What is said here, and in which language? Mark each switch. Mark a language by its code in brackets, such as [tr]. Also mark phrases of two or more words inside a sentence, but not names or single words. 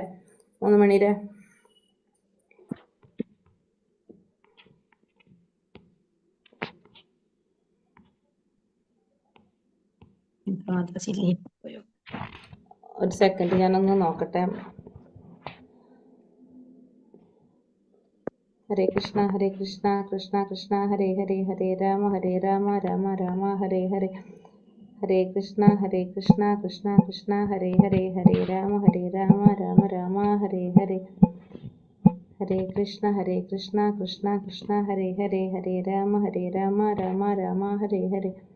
[ml] 3 മണിയുടെ ഒരു സെക്കൻഡ് ഞാനൊന്ന് നോക്കട്ടെ. [sa] ഹരേ കൃഷ്ണ കൃഷ്ണ കൃഷ്ണ ഹരേ ഹരേ, ഹരേ രാമ രാമ രാമ ഹരേ ഹരേ. ഹരേ കൃഷ്ണ കൃഷ്ണ കൃഷ്ണ ഹരേ ഹരേ, ഹരേ രാമ രാമ രാമ ഹരേ ഹരേ. ഹരേ കൃഷ്ണ കൃഷ്ണ കൃഷ്ണ ഹരേ ഹരേ, ഹരേ രാമ രാമ രാമ ഹരേ ഹരേ.